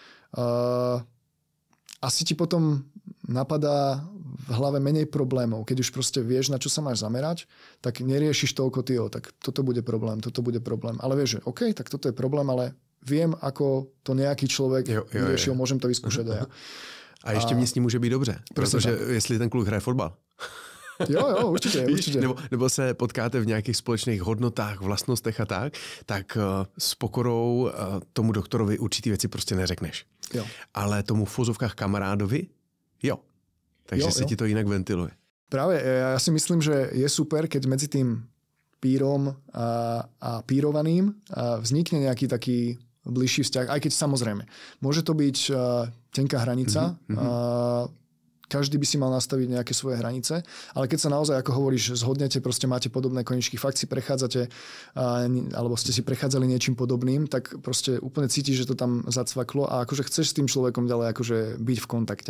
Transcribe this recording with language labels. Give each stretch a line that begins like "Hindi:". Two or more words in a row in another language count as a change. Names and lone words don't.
Slovak: Asi ti potom napadá v hlave menej problémov. Keď už proste vieš, na čo sa máš zamerať, tak neriešiš toľko tak toto bude problém. Ale vieš, že OK, tak toto je problém, ale viem, ako to nejaký človek vyriešil, môžem to vyskúšať aj ja.
Czech: A ještě mě s ním může být dobře, protože jestli ten kluk hraje fotbal. Jo, určitě. Nebo se potkáte v nějakých společných hodnotách, vlastnostech a tak s pokorou tomu doktorovi určitý věci prostě neřekneš. Jo. Ale tomu v vozovkách kamarádovi, jo. Takže se ti to jinak ventiluje.
Slovak: Práve, ja si myslím, že je super, keď medzi tým pírom a pírovaným vznikne nejaký taký bližší vzťah, aj keď samozrejme. Môže to byť tenká hranica, každý by si mal nastaviť nejaké svoje hranice, ale keď sa naozaj, ako hovoríš, zhodnete, proste máte podobné koničky, fakt si prechádzate, alebo ste si prechádzali niečím podobným, tak proste úplne cítiš, že to tam zacvaklo a akože chceš s tým človekom ďalej akože byť v kontakte.